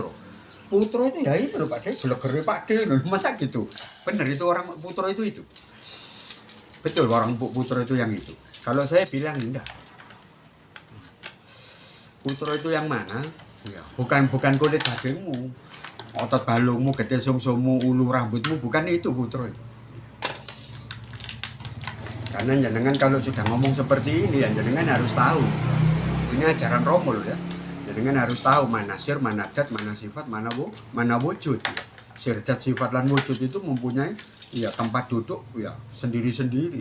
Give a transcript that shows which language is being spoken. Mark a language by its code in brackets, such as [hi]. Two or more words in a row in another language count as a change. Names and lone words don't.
[id] Putra itu ya itu loh Pak De, belegere Pak De, masa gitu? Bener itu orang Putra itu. Betul orang Putra itu yang itu. Kalau saya bilang enggak. Putra itu yang mana? Ya, bukan [jv] kulit dagingmu, otot balungmu, getih sumsummu, ulu rambutmu, [id] bukan itu Putra itu. Karena jenengan kalau sudah ngomong seperti ini ya jenengan harus tahu. Ini ajaran Romo loh ya. Jenengan harus tahu mana sir, mana dat, mana sifat, mana wujud. Sir, dat, sifat dan wujud itu mempunyai ya tempat duduk ya sendiri-sendiri.